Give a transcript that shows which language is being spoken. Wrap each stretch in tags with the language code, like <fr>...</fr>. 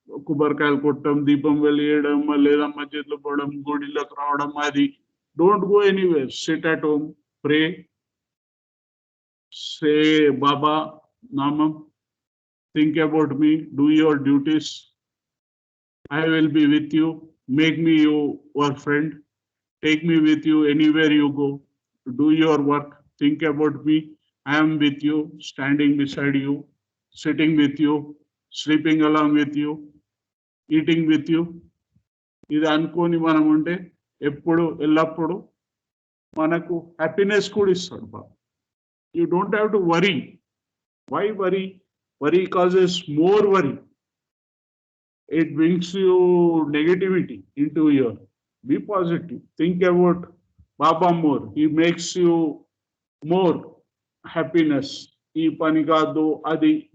<te>కొబ్బరికాయలు కొట్టడం, దీపం వెలియడం, లేదా మస్జిద్లో పోవడం, గుడిలోకి రావడం, అది</te> <en>Don't go anywhere. Sit at home, pray, say Baba నామం, think about me, do your duties, I will be with you, make me your friend, take me with you anywhere you go, do your work, think about me, I am with you, standing beside you, sitting with you, sleeping along with you, eating with you.</en> <te>ఇది అనుకోని మనం ఉంటే ఎప్పుడు ఎల్లప్పుడు మనకు happiness కూడా ఇస్తాడు బాబా.</te> <en>You don't have to worry. Why worry? Worry causes more worry. It brings you negativity into your. Be positive. Think about Baba more. He makes you more happiness.</en> <te>Ee pani kaadu adi</te>